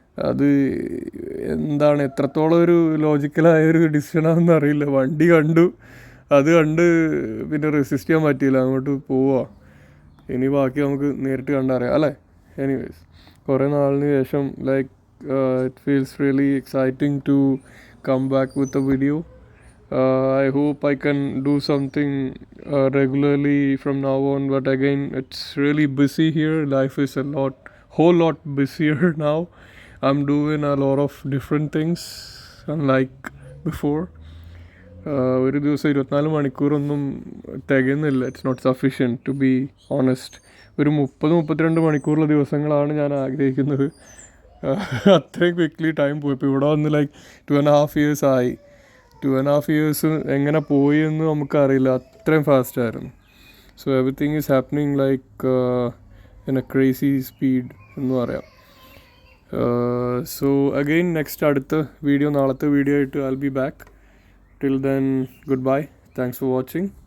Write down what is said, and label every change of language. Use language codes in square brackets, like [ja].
[ml] അത് എന്താണ്, എത്രത്തോളം ഒരു ലോജിക്കലായ ഒരു ഡിസിഷനാണെന്ന് അറിയില്ല. വണ്ടി കണ്ടു, അത് കണ്ട് പിന്നെ റെസിസ്റ്റ് ചെയ്യാൻ പറ്റിയില്ല, അങ്ങോട്ട് പോവുക. ഇനി ബാക്കി നമുക്ക് നേരിട്ട് കണ്ടറിയാം അല്ലേ. [en] anyways, [ml] കുറേ നാളിന് ശേഷം [en] Like it feels really exciting to come back with a video. I hope I can do something regularly from now on, but again it's really busy here. Life is whole lot busier now. I'm doing a lot of different things unlike before. [ml] ഒരു ദിവസം 24 മണിക്കൂറൊന്നും തികയുന്നില്ല. [en] It's not sufficient to be honest. [ml] ഒരു 30-32 മണിക്കൂറുള്ള ദിവസങ്ങളാണ് ഞാൻ ആഗ്രഹിക്കുന്നത്. അത്രയും quickly time പോയി. ഇപ്പോൾ ഇവിടെ വന്ന് ലൈക്ക് 2.5 years ആയി. 2.5 years എങ്ങനെ പോയി എന്ന് നമുക്കറിയില്ല, അത്രയും ഫാസ്റ്റായിരുന്നു. [en] so everything is happening like in a crazy speed [ml] എന്ന് പറയാം. [en] so again [ml] അടുത്ത വീഡിയോ, നാളത്തെ വീഡിയോ ആയിട്ട് [en] I'll be back. Till then, goodbye. Thanks for watching.